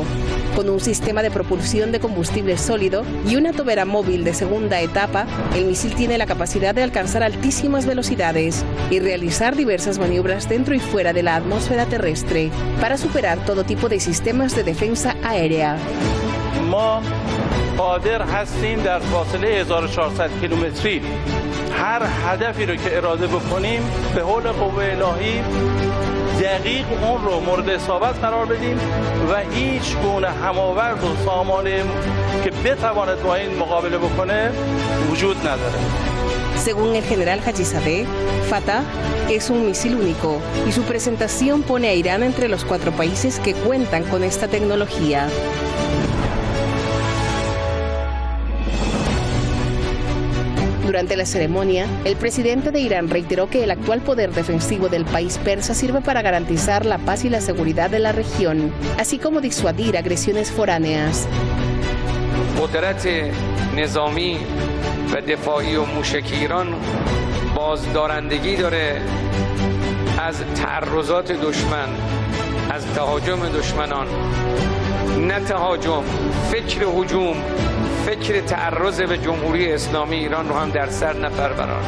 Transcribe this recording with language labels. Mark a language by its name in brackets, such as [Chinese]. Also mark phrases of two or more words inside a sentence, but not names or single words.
[Spanish] Con un sistema de propulsión de combustible sólido y una tobera móvil de segunda etapa, el misil tiene la capacidad de alcanzar altísimas velocidades y realizar diversas maniobras dentro y fuera de la atmósfera terrestre para superar todo tipo de sistemas de defensa aérea. [Persian] قادر هستیم در فاصله 1400 کیلومتری هر هدفی رو که اراده بکنیم به حول قوه الهی دقیق اون رو مورد اصابت قرار بدیم و هیچ گونه هماورد و سامانه که بتواند با این مقابله بکنه وجود نداره. [Spanish] Según el general Hajizadeh, Fatah es un misil único y su presentación pone a Irán entre los 4 países que cuentan con esta tecnología. Durante la ceremonia, el presidente de Irán reiteró que el actual poder defensivo del país persa sirve para garantizar la paz y la seguridad de la región, así como disuadir agresiones foráneas. [Persian] قدرت نظامی و دفاعی و موشکی ایران بازدارندگی داره از تعرضات دشمن، از تهاجم دشمنان، نه تهاجم، فکر هجوم، فکر تعرض به جمهوری اسلامی ایران رو هم در سر نپرورانند